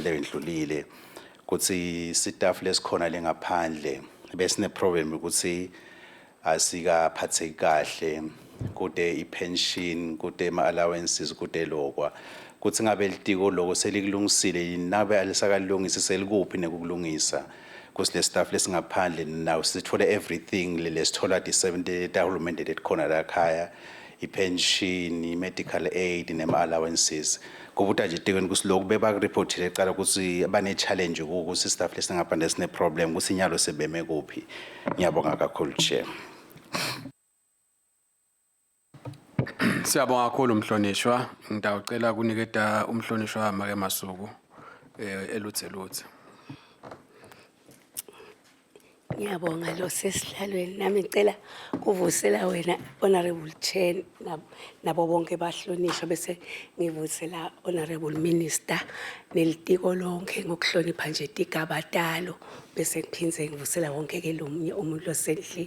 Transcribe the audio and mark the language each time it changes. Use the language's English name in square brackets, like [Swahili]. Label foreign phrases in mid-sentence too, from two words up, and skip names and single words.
[Swati] le endlulile ukuthi staff lesikhona lengaphandle besine problem ukuthi asikaphatheki kahle kude i-pension kude ama-allowances kude lokwa kuthi ngabe litiko loko selikulungisile nabe alisakalungisa selikuphi nekukulungisa kusile staff lesingaphandle now sithole everything lesithola di-70 tahulumende letikhona la khaya i-pension i- [English] medical aid [Swati] nema-allowances kubuta nje etikweni kusiloku bebakureportile ecala ukuthi bane-challenge ukuthi staff lesingaphandle sine-problem ukuthi inyalo sebeme kuphi ngiyabonga kakhulu Chair. Siyabonga kakhulu umhlonishwa ngidawucela kuniketa umhlonishwa wami ke Masuku elutheluthe. Ngiyabonga lo sesihlalweni nami ngicela kuvusela wena [English] Honorable Chair [Swati] nabo bonke bahlonishwa bese ngivusela [English] Honorable Minister [Swati] nelitiko lonke ngokuhlonipha nje tigabadalo bese ngiphinze ngivusela wonke ke lomunye umuntu osendlini.